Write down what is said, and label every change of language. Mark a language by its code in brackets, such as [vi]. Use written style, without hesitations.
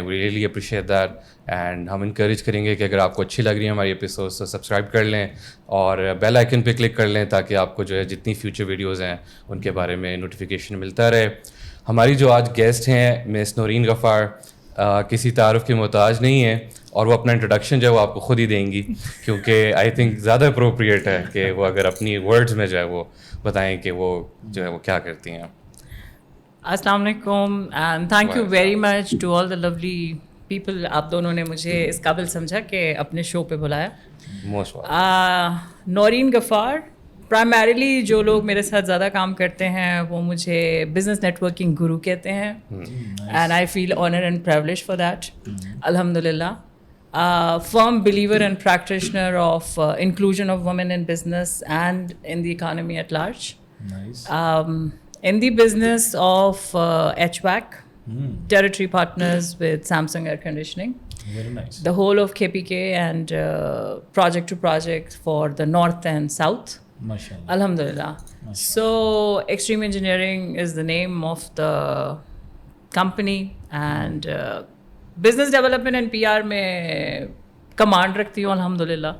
[en] we really appreciate that, [ur] and ہم encourage کریں گے کہ اگر آپ کو اچھی لگ رہی ہے ہماری ایپیسوڈس تو سبسکرائب کر لیں اور بیل آئکن پہ کلک کر لیں تاکہ آپ کو جو ہے جتنی فیوچر ویڈیوز ہیں ان کے بارے میں نوٹیفیکیشن ملتا رہے. ہماری جو آج گیسٹ ہیں مس نورین غفار, کسی تعارف کی محتاج نہیں ہے, اور وہ اپنا انٹروڈکشن جو ہے وہ آپ کو خود ہی دیں گی, کیونکہ [en] I think [ur] زیادہ اپروپریٹ ہے کہ وہ اگر اپنی ورڈز میں جو ہے وہ بتائیں کہ وہ جو ہے وہ کیا کرتی ہیں. [en] السلام علیکم and thank you very much to all the lovely people. [ur] آپ دونوں نے مجھے اس قابل سمجھا کہ اپنے شو پہ بلایا. [en] most [ur] نورین غفار, پرائمریلی جو لوگ میرے ساتھ زیادہ کام کرتے ہیں وہ مجھے بزنس نیٹ ورکنگ گرو کہتے ہیں, [en] And I feel honour and privilege for that. [ur] الحمد للہ. [en] firm believer and practitioner of inclusion of women in business and in the economy at large. Nice. In the business of HVAC, territory partners with Samsung Air Conditioning. Very nice. The whole of KPK and project to project for the north and south. MashaAllah. Alhamdulillah. So Extreme Engineering is the name of the company, and business development and P R [ur] میں command رکھتی ہوں [en] الحمد للہ.